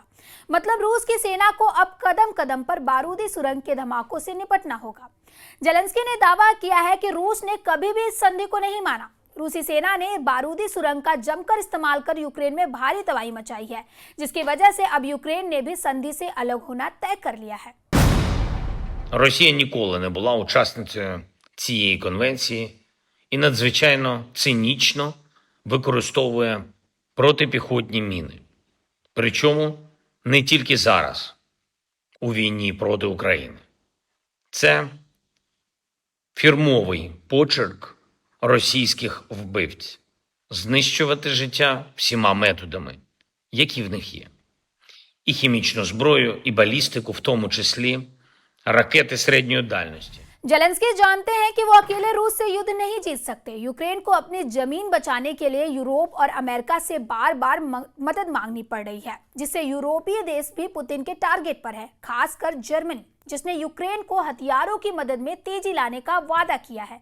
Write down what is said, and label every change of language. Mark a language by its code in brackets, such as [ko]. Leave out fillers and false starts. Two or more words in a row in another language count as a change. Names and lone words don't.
[hi] मतलब रूस की सेना को अब कदम कदम पर बारूदी सुरंग के धमाकों से निपटना होगा। जेलेंस्की ने दावा किया है कि रूस ने कभी भी इस संधि को नहीं माना। रूसी सेना ने बारूदी सुरंग का जमकर इस्तेमाल कर यूक्रेन में भारी तबाही मचाई है, जिसकी वजह से अब यूक्रेन ने भी संधि से अलग होना तय कर लिया है। [uk] Росія ніколи не була учасницею цієї конвенції і надзвичайно цинічно використовує протипіхотні міни. Причому не тільки зараз, у війні проти України. Це фірмовий почерк російських вбивців – знищувати життя всіма методами, які в них є. І хімічну зброю, і балістику, в тому числі ракети середньої дальності. [hi] जेलेंस्की जानते हैं कि वो अकेले रूस से युद्ध नहीं जीत सकते। यूक्रेन को अपनी जमीन बचाने के लिए यूरोप और अमेरिका से बार बार मदद मांगनी पड़ रही है, जिससे यूरोपीय देश भी पुतिन के टारगेट पर है, खासकर जर्मनी, जिसने यूक्रेन को हथियारों की मदद में तेजी लाने का वादा किया है।